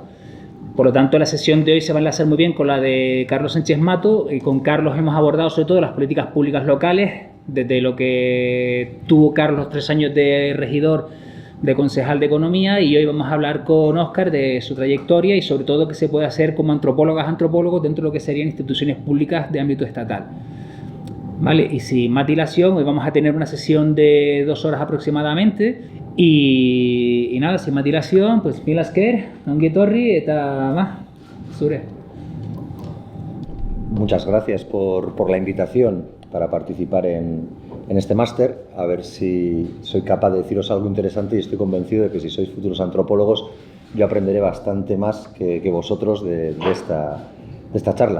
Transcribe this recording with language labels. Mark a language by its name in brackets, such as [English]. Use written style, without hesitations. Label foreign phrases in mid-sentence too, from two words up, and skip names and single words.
[Spanish] Por lo tanto, la sesión de hoy se va a enlazar muy bien con la de Carlos Sánchez Mato y con Carlos hemos abordado sobre todo las políticas públicas locales, desde lo que tuvo Carlos los 3 años de regidor, de concejal de Economía, y hoy vamos a hablar con Óscar de su trayectoria y sobre todo qué se puede hacer como antropólogos dentro de lo que serían instituciones públicas de ámbito estatal. Vale, y sin más dilación, hoy vamos a tener una sesión de 2 horas aproximadamente y nada, sin más dilación, pues [Basque] mila esker, ongi etorri eta zure. [Spanish] Muchas gracias por la invitación para participar en este máster, a ver si soy capaz de deciros algo interesante, y estoy convencido de que si sois futuros antropólogos yo aprenderé bastante más que vosotros de esta charla.